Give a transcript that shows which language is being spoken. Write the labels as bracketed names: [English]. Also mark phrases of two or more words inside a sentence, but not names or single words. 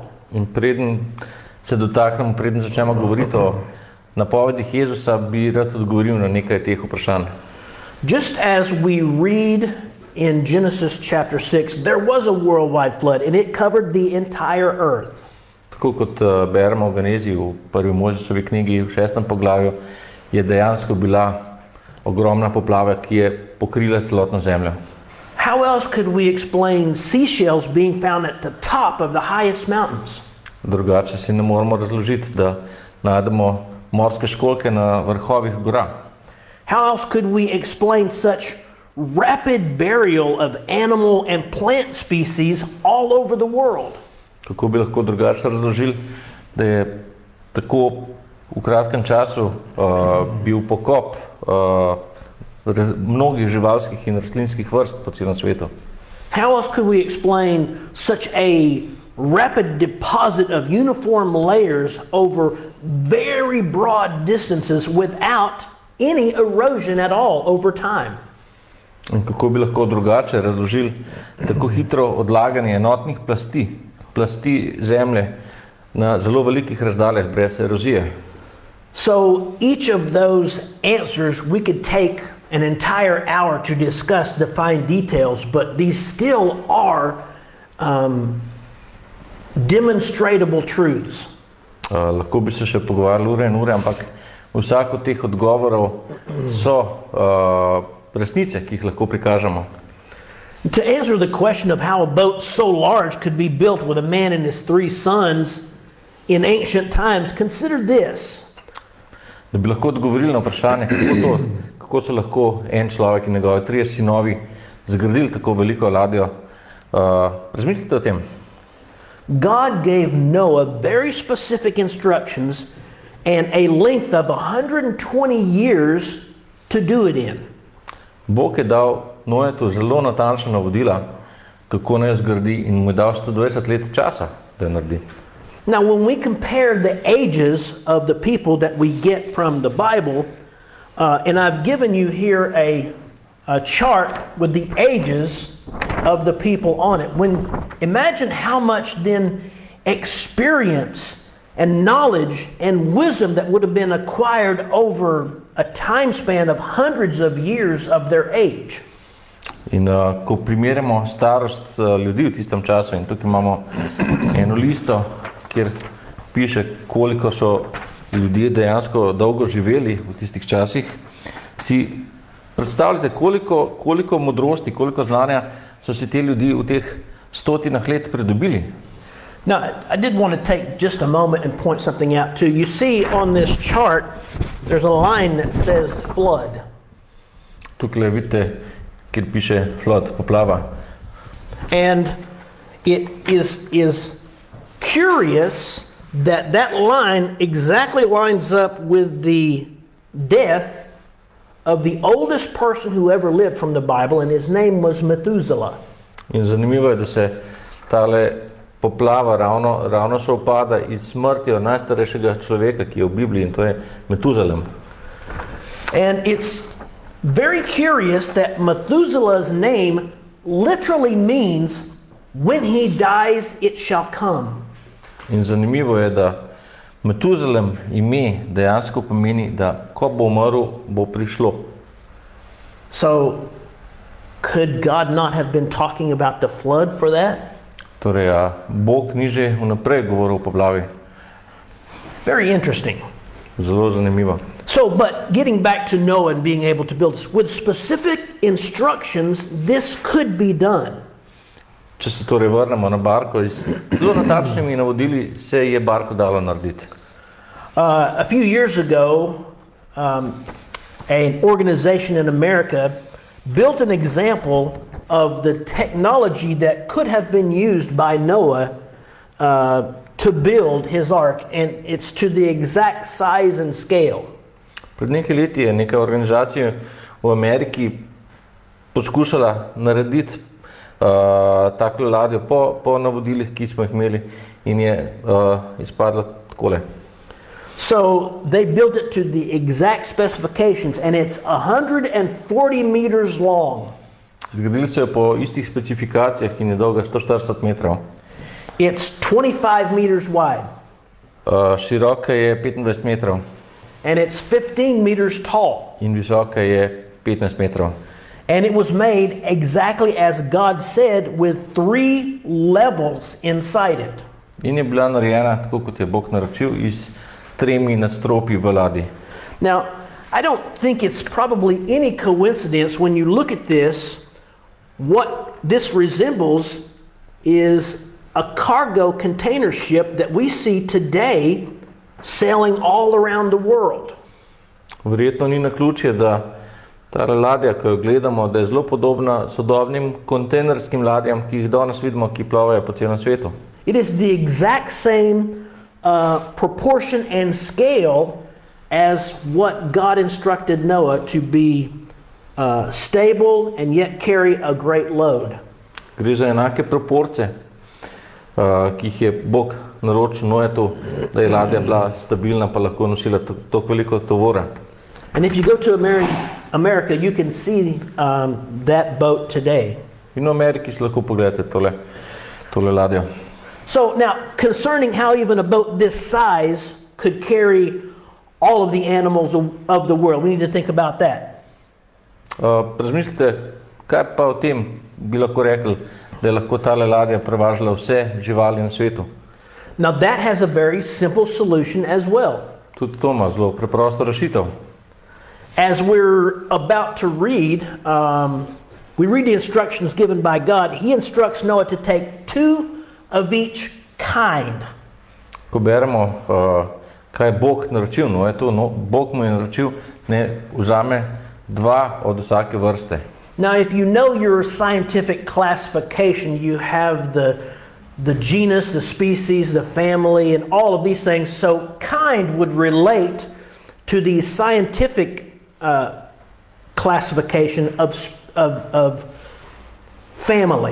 [Slovenian] In preden se dotaknemo, preden začnemo govoriti o napovedih Jezusa, bi rad odgovoril na nekaj teh vprašanj. [English] Just as we read in Genesis chapter 6, there was a worldwide flood and it covered the entire earth. [Slovenian] Tako kot beremo v Geneziji v prvi Mojžišovi knjigi v 6. poglavju, je dejansko bila ogromna poplava, ki je pokrila celotno zemljo. [English] How else could we explain seashells being found at the top of the highest mountains? [Slovenian] Drugače si ne moremo razložiti, da najdemo morske školjke na vrhovih gora. [English] How else could we explain such rapid burial of animal and plant species all over the world? [Slovenian] Kako bi lahko drugače razložili, da je tako v kratkem času bil pokop mnogih živalskih in rastlinskih vrst po celem svetu. [English] How else could we explain such a rapid deposit of uniform layers over very broad distances without any erosion at all over time? [Slovenian] In kako bi lahko drugače razložili tako hitro odlaganje enotnih plasti zemlje na zelo velikih razdaljah brez erozije? [English] So each of those answers we could take an entire hour to discuss the fine details, but these still are demonstrable truths. [Slovenian] Lahko bi se še pogovarjali ure in ure, ampak vsak od teh odgovorov so resnice, ki jih lahko prikažemo. [English] To answer the question of how a boat so large could be built with a man and his 3 sons in ancient times, consider this. [Slovenian] Da bi lahko odgovorili na vprašanje, kako so lahko en človek in njegovi 3 sinovi zgradili tako veliko ladjo, razmislite o tem. [English] God gave Noah very specific instructions and a length of 120 years to do it in. [Slovenian] Bog je dal Noetu zelo natančna navodila, kako naj zgradi, in mu je dal 120 let časa, da jo naredi. [English] Now, when we compare the ages of the people that we get from the Bible, and I've given you here a chart with the ages of the people on it. Imagine how much then experience and knowledge and wisdom that would have been acquired over a time span of hundreds of years of their age. [Slovenian] In ko primerjamo starost ljudi v tistem času, in tukaj imamo eno listo, kjer piše, koliko so ljudje dejansko dolgo živeli v tistih časih, si predstavljate, koliko modrosti, koliko znanja so si te ljudi v teh stotinah let pridobili. [English] Now, I did want to take just a moment and point something out too. You see on this chart, there's a line that says flood. [Slovenian] Tukaj vidite, kjer piše flood, poplava. [English] And it is curious that that line exactly lines up with the death of the oldest person who ever lived from the Bible, and his name was Methuselah. [Slovenian] In zanimivo je, da se tale poplava ravno sovpada iz smrtjo najstarejšega človeka, ki je v Bibliji, in to je Metuzalem. [English] And it's very curious that Methuselah's name literally means when he dies it shall come. [Slovenian] In zanimivo je, da Metuzalem ime dejansko pomeni, da ko bo umrl, bo prišlo. [English] So could God not have been talking about the flood for that? [Slovenian] Torej, Bog ni že vnaprej govoril o poplavi? [English] Very interesting. [Slovenian] Zelo zanimivo. [English] So, but getting back to Noah and being able to build this, with specific instructions, this could be done. [Slovenian] Če se torej vrnemo na barko, z zelo natančnimi navodili se je barko dalo narediti. [English] A few years ago, an organization in America built an example of the technology that could have been used by Noah to build his ark, and it's to the exact size and scale. [Slovenian] Pred nekaj leti je neka organizacija v Ameriki poskušala narediti takle ladjo po navodilih, ki smo jih imeli, in je izpadla takole. [English] So they built it to the exact specifications, and it's 140 meters long. [Slovenian] Zgradili so jo po istih specifikacijah in je dolga 140 metrov. [English] It's 25 meters wide. [Slovenian] Široka je 25 metrov. [English] And it's 15 meters tall. [Slovenian] In visoka je 15 metrov. [English] And it was made exactly as God said, with 3 levels inside it. [Slovenian] In je bila narejena tako, kot je Bog naročil, iz 3 nadstropji v ladji. [English] Now, I don't think it's probably any coincidence when you look at this, what this resembles is a cargo container ship that we see today sailing all around the world. [Slovenian] Verjetno ni naključje, da ta ladja, ko jo gledamo, da je zelo podobna sodobnim kontejnerskim ladjam, ki jih danes vidimo, ki plovajo po celem svetu. [English] It is the exact same proportion and scale as what God instructed Noah to be stable and yet carry a great load. [Slovenian] Gre za enake proporce, ki jih je Bog naročil Noetu, da je ladja bila stabilna, pa lahko nosila toliko veliko tovora. [English] And if you go to America, you can see that boat today. [Slovenian] In v Ameriki si lahko pogledate tole ladjo. [English] So now, concerning how even a boat this size could carry all of the animals of the world, we need to think about that. [Slovenian] Razmislite, kaj pa o tem bi lahko rekli, da je lahko tale ladja prevažala vse živali na svetu. [English] Now that has a very simple solution as well. [Slovenian] Tudi to ima zelo preprosto rešitev. [English] As we're about to read, we read the instructions given by God. He instructs Noah to take 2 of each kind. [Slovenian] Ko beremo, kaj je Bog naročil, Bog mu je naročil, ne vzame 2 od vsake vrste. [English] Now, if you know your scientific classification, you have the genus, the species, the family, and all of these things. So kind would relate to the scientific classification of family.